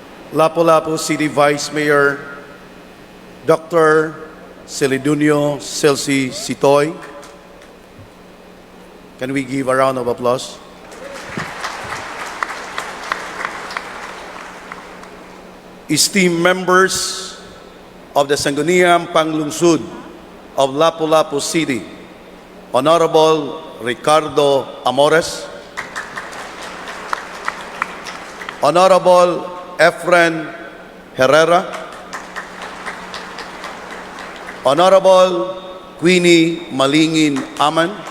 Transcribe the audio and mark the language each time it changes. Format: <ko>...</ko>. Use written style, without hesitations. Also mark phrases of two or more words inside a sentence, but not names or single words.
<en>Lapu-Lapu City Vice Mayor Dr. Celidunio Celsi Sitoy. Can we give a round of applause? Esteemed members of the Sangguniang Panglungsod of Lapu-Lapu City, Honorable Ricardo Amores, Honorable Efren Herrera, Honorable Queenie Malingin Aman,</en>